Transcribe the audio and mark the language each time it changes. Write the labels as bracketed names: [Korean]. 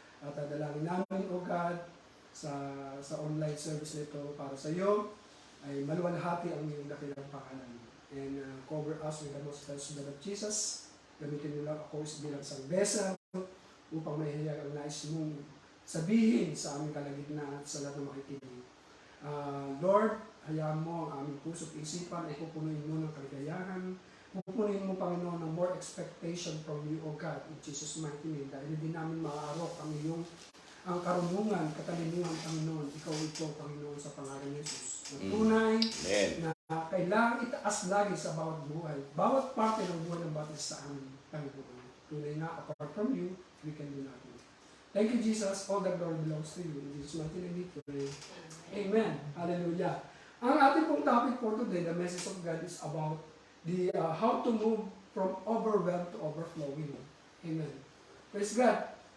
[Filipino] At dalangin namin, O God, sa online service nito para sa iyo, ay maluwalhati ang iyong dakilang pangalan. [English] And cover us with the most precious blood of Jesus. [Filipino] Gamitin mo lang ako bilang isang vessel upang mahihayag ang nais mong sabihin sa aming kalagitnaan at sa lahat ng makikinig. Lord, hayaan mo ang aming puso at isipan ay pupunuin mo ng kaligayahan. Pupunuin mo, Panginoon, ng [English] more expectation from you, O God, in Jesus' mighty name. [Filipino] Dahil hindi namin maaarok ang karunungan, katalinuhan, Panginoon. Ikaw ito, Panginoon, sa pangalan ni Jesus. Tunay na kailangan itaas lagi sa bawat buhay. Bawat parte ng buhay ng bawat isa sa amin, Panginoon. Tunay na, [English] apart from you, we can do nothing. Thank you, Jesus. All the glory belongs to you. In Jesus' mighty name we pray. Amen. Hallelujah. [Filipino] Ang ating pong [English] topic for today, the message of God, is about the how to move from overwhelmed to overflowing. Amen. Praise God.